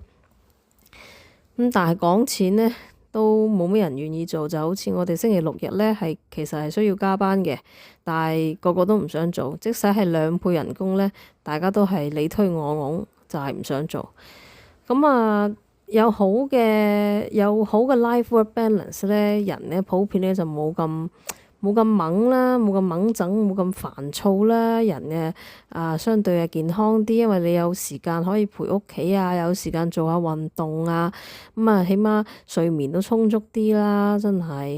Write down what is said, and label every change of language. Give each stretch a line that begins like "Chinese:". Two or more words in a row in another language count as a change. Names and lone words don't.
Cantonese: 但係講錢呢，都冇咩人願意做，就好似我哋星期6日呢，其實係需要加班嘅，但係個個都唔想做，即使係2倍人工呢，大家都係你推我拱，就係唔想做。有好嘅
English: life work balance
Cantonese: 呢，人呢普遍呢就冇咁猛啦，冇咁猛整，冇咁煩躁啦。人相對係健康啲，因為你有時間可以陪屋企有時間做下運動起碼睡眠都充足啲啦，真係。